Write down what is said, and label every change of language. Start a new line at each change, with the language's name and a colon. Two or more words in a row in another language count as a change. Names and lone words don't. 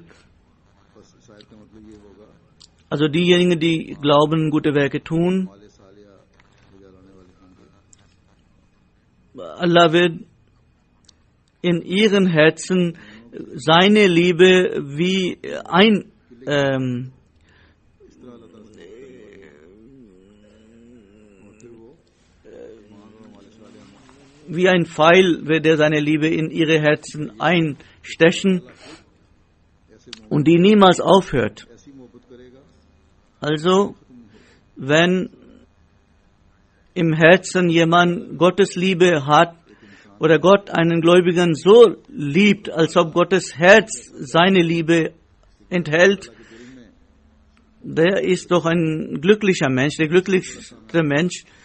Hindi: बस शायद का मतलब ये होगा
German: Also diejenigen, die glauben, gute Werke tun,
Hindi: माले सालिया गुजारने वाले होंगे
German: Allah wird in ihren Herzen seine Liebe wie wie ein Pfeil wird er seine Liebe in ihre Herzen einstechen und die niemals aufhört.
Hindi: ऐसी मोहब्बत करेगा
German: Also, wenn im Herzen jemand Gottes Liebe hat oder Gott einen Gläubigen so liebt, als ob Gottes Herz seine Liebe enthält, der ist doch ein glücklicher Mensch, der glücklichste Mensch.